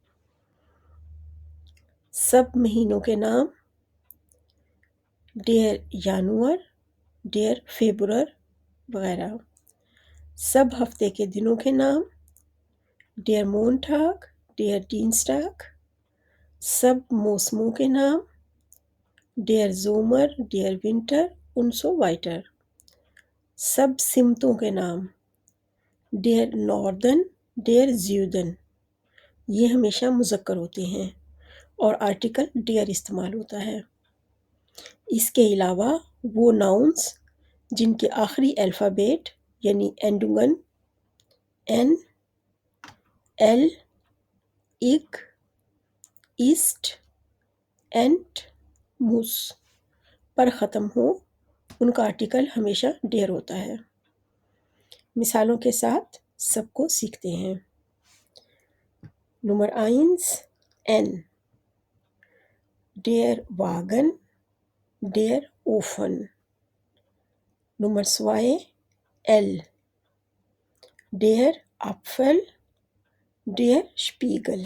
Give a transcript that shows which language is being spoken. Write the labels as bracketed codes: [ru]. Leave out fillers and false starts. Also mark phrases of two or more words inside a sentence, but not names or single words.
[ur] سب مہینوں کے نام [de] der Januar, der Februar [ur] वगैरह। سب ہفتے کے دنوں کے نام [de] der Montag, der Dienstag। [ur] سب موسموں کے نام [de] der Sommer, der Winter und so weiter। [ur] سب سمتوں کے نام [de] der Norden, der Süden। [ur] یہ ہمیشہ مذکر ہوتے ہیں اور آرٹیکل der استعمال ہوتا ہے. اس کے علاوہ وہ ناؤنز جن کے آخری الفابیٹ یعنی اینڈونگن این، ایل، اک، ایسٹ، اینٹ، مس پر ختم ہو ان کا آرٹیکل ہمیشہ der ہوتا ہے. مثالوں کے ساتھ سب کو سیکھتے ہیں. [de] Nummer 1 N, der Wagen, der Ofen। Nummer 2 L, der Apfel, der Spiegel।